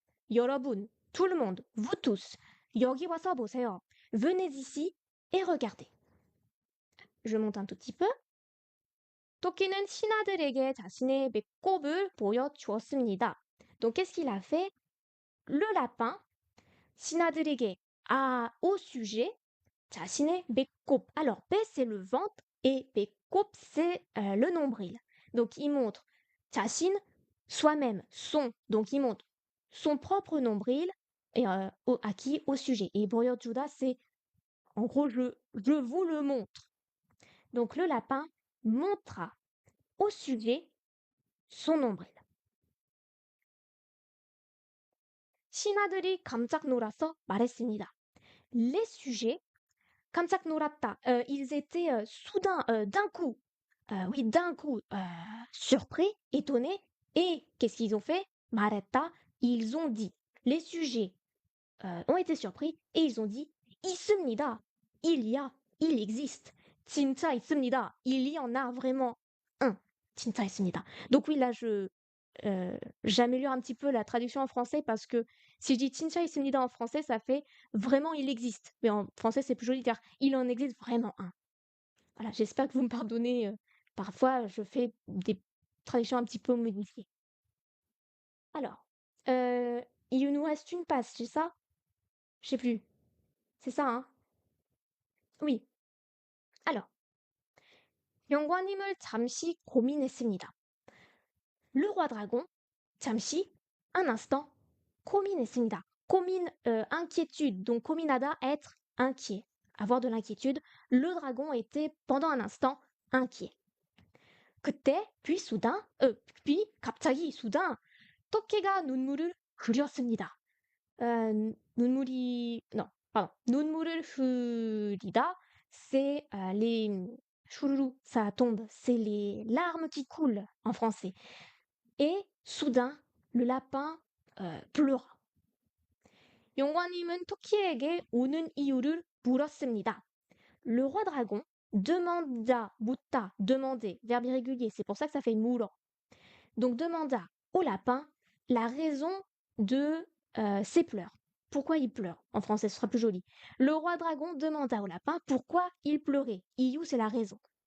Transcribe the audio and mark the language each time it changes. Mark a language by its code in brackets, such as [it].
[fr] 여러분, tout le monde, vous tous, [ko] 여기 와서 보세요. [fr] Venez ici et regardez. Je monte un tout petit peu. [ko] 토끼는 신하들에게 자신의 배꼽을 보여주었습니다. [fr] Donc, qu'est-ce qu'il a fait? Le lapin, [ko] 신하들에게, [fr] au sujet, [ko] 자신의 배꼽. [fr] Alors, 배, c'est le ventre et 배꼽, c'est le nombril. Donc, il montre 자신, soi-même, son. Donc, il montre son propre nombril et à qui? Au sujet. Et 보여주다, c'est en gros, je vous le montre. Donc, le lapin montra au sujet son nombril. [ko] 신하들이 깜짝 놀라서 말했습니다. [fr] Les sujets, [ko] 깜짝 놀랐다, [fr] ils étaient soudain, d'un coup, oui, d'un coup, surpris, étonnés, et qu'est-ce qu'ils ont fait? 말했다, ils ont dit. Les sujets ont été surpris et ils ont dit 있습니다. Il y a, il existe. [ko] 진짜 있습니다. [fr] Il y en a vraiment un. 진짜 있습니다. Donc oui, là, j'améliore un petit peu la traduction en français parce que si je dis [ko] 진짜 있습니다 [fr] en français, ça fait vraiment il existe. Mais en français, c'est plus joli car il en existe vraiment un. Voilà, j'espère que vous me pardonnez. Parfois, je fais des traductions un petit peu modifiées. Alors, il nous reste une passe, c'est ça? Je sais plus. C'est ça, hein? Oui. [ko] Alors, 영관님을 잠시 고민했습니다. [fr] Le roi dragon, 잠시, un instant, 고민했습니다. 고민, inquiétude. Donc, 고민하다, être inquiet, avoir de l'inquiétude. Le dragon était, pendant un instant, inquiet. [ko] 그때, puis 갑자기, soudain, 토끼가 눈물을 그렸습니다. [fr] non, pardon. [ko] 눈물을 흐리다, [fr] c'est les chouloulou, ça tombe, c'est les larmes qui coulent en français. Et soudain, le lapin pleura. [ko] 용과님은 토끼에게 우는 이유를 물었습니다. [fr] Le roi dragon demanda, 묻다, demander, verbe irrégulier, c'est pour ça que ça fait 물어. Donc demanda au lapin la raison de ses pleurs. Pourquoi il pleure? En français, ce sera plus joli. Le roi dragon demanda au lapin pourquoi il pleurait. 이유, c'est la raison.